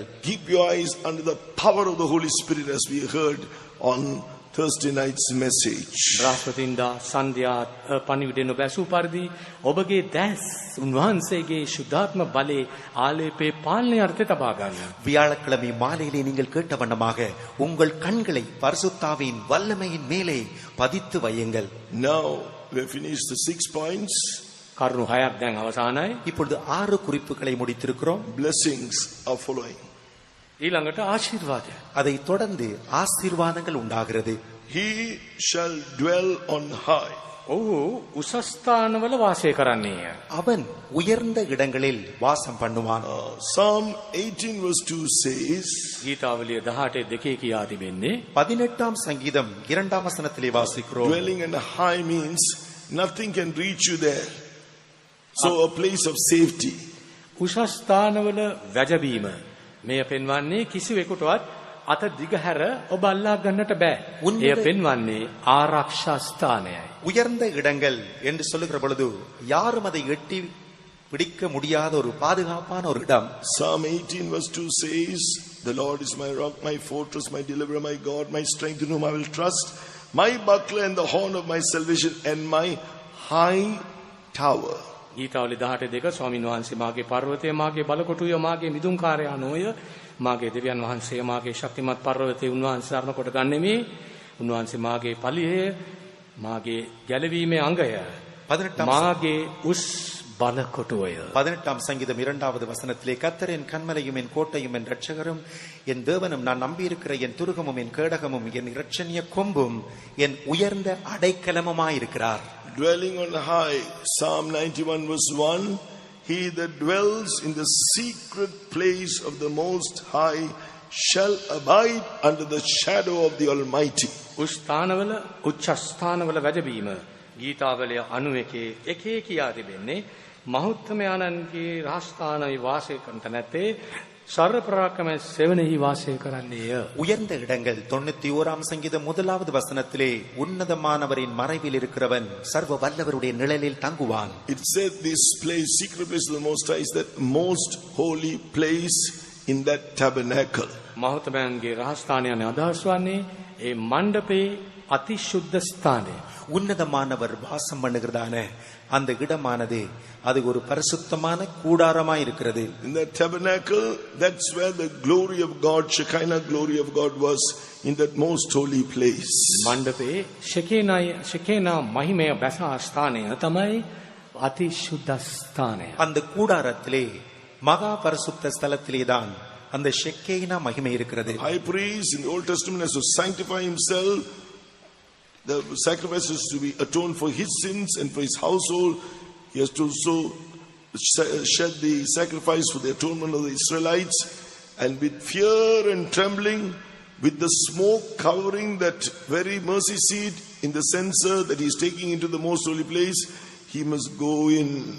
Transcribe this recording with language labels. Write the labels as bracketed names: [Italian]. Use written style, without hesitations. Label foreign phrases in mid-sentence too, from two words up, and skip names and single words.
[English] Keep your eyes under the power of the Holy Spirit, as we heard on Thursday night's message. [Sinhala] බ්‍රහස්පතින්දා සන්ධ්‍යා පණිවිඩය නොබැසූ පරිදි ඔබගේ දැස් උන්වහන්සේගේ ශුද්ධාත්ම බලේ ආලේපේ පාලනය අර්ථය තබා ගන්න. [Tamil] வியாழக்கிழமை மாலையிலே நீங்கள் கேட்ட வண்ணமாக உங்கள் கண்களை பரிசுத்தாவின் வல்லமையின் மேலே பதித்து வையுங்கள். [English] Now we have finished the 6 points. [Sinhala] කරුණු 6ක් දැන් අවසానයි. [Tamil] இப்பொழுது 6 குறிப்புகளை முடித்திருக்கிறோம். [English] Blessings are following. [Sinhala] ඊළඟට ආශිර්වාදය. [Tamil] அதை தொடர்ந்து ஆசீர்வாதங்கள் உண்டாகிறது. [English] He shall dwell on high. [Sinhala] ඔහු උසස් ස්ථානවල වාසය කරන්නේය. [Tamil] அவன் உயர்ந்த இடங்களில் வாசம் பண்ணுவான். [English] Psalm 18 verse 2 says, [Sinhala] ගීතාවලිය 18 2 කියා තිබෙන්නේ [Tamil] 18ஆம் சங்கீதம் 2ஆம் வசனத்திலே வாசிக்கிறோம். [English] dwelling on high means nothing can reach you there. So a place of safety. [Sinhala] උසස් ස්ථානවල වැජබීම. මෙය පෙන්වන්නේ කිසිවෙකුටවත් අත දිගහැර ඔබ අල්ලා ගන්නට බෑ. එය පෙන්වන්නේ ආරක්ෂා ස්ථානයයි. [Tamil] உயர்ந்த இடங்கள் என்று சொல்லுகிற பொழுது யாரும் அதை எட்டி பிடிக்க முடியாத ஒரு பாதுகாப்பான ஒரு இடம். [English] Psalm 18 verse 2 says, the Lord is my rock, my fortress, my deliverer, my God, my strength, in whom I will trust, my buckler and the horn of my salvation, and my high tower. [Sinhala] ගීතාවලිය 18 ස්වාමීන් වහන්සේ මාගේ පර්වතය, මාගේ බලකොටුය, මාගේ මිදුම්කාරයා නොය, මාගේ දෙවියන් වහන්සේ, මාගේ ශක්තිමත් පර්වතය උන්වහන්සේ සරණ කොට ගන්නෙමි. උන්වහන්සේ මාගේ පලිහය, මාගේ ගැලවීමේ අංගය, [Tamil] 18ஆம் [Sinhala] මාගේ උස් බලකොටුවය. [Tamil] 18ஆம் சங்கீதம் 2வது வசனத்திலே கர்த்தர் என் கன்மலையும் என் கோட்டையும் என் இரட்சகரும் என் தேவனும் நான் நம்பியிருக்கிற என் துருகமும் என் கேடகமும் என் இரட்சணிய கொம்பும் என் உயர்ந்த அடைக்கலமுமாயிருக்கிறார். [English] Dwelling on high, Psalm 91 verse 1, he that dwells in the secret place of the Most High shall abide under the shadow of the Almighty. [Sinhala] උස්ථානවල උච්ච ස්ථානවල වැජබීම. ගීතාවලිය 91 එකේ කියා තිබෙන්නේ මහෞත්මයාණන්ගේ රාජස්ථානයේ වාසය කරන තැනැත්තේ සර්ව පරාක්‍රම සෙවණෙහි වාසය කරන්නේය. [Tamil] உயர்ந்த இடங்கள் 91ஆம் சங்கீதம் 1வது வசனத்திலே உன்னதமானவரின் மறைவில் இருக்கிறவன் சர்வ வல்லவருடைய நிழலில் தங்குவான். [English] It said this place, secret place of the Most High, is that most holy place in that tabernacle. [Sinhala] මහෞත්මයන්ගේ රාජස්ථානයනේ අදහස් වන්නේ ඒ මණ්ඩපේ අතිශුද්ධ ස්ථානය. [Tamil] உன்னதமானவர் வாசம் பண்ணுகிறதான அந்த இடமானது அது ஒரு பரிசுத்தமான கூடாரமாய் இருக்கிறது. [English] In that tabernacle, that's where the glory of God, Shekinah glory of God, was in that most holy place. [Sinhala] මණ්ඩපේ ශෙකේනා මහිමය බැස ස්ථානය තමයි අතිශුද්ධ ස්ථානය. [Tamil] அந்த கூடாரத்திலே மகா பரிசுத்த ஸ்தலத்திலே தான் அந்த ஷெக்கேனா மகிமை இருக்கிறது. [English] High priest in the Old Testament has to sanctify himself. The sacrifices to be atoned for his sins and for his household. He has to also shed the sacrifice for the atonement of the Israelites, and with fear and trembling, with the smoke covering that very mercy seat in the censer that he is taking into the most holy place, he must go in.